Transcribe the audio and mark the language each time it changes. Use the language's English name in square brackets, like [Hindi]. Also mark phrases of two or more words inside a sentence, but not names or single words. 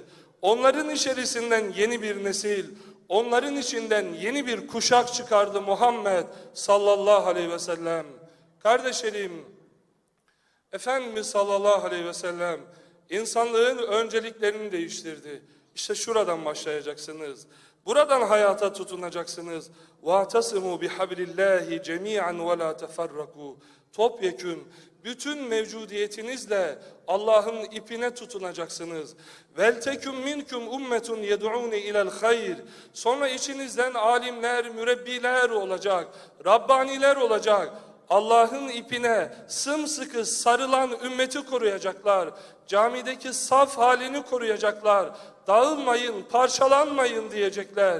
[Turkish] Onların içerisinden yeni bir nesil, onların içinden yeni bir kuşak çıkardı Muhammed [Arabic] صلى الله عليه وسلم. [Turkish] Kardeşlerim, Efendimiz [Arabic] صلى الله عليه وسلم [Turkish] insanlığın önceliklerini değiştirdi. İşte şuradan başlayacaksınız. Buradan hayata tutunacaksınız. [Arabic] وَاَعْتَصِمُوا بِحَبْلِ اللّٰهِ جَمِيعًا وَلَا تَفَرَّقُوا. [Turkish] Topyekün, bütün mevcudiyetinizle Allah'ın ipine tutunacaksınız. [Arabic] وَلْتَكُمْ مِنْكُمْ اُمَّةٌ يَدْعُونَ اِلَى الْخَيْرِ. [Turkish] Sonra içinizden alimler, mürebbiler olacak, Rabbaniler olacak. Allah'ın ipine sımsıkı sarılan ümmeti koruyacaklar. Camideki saf halini koruyacaklar. Dağılmayın, parçalanmayın diyecekler.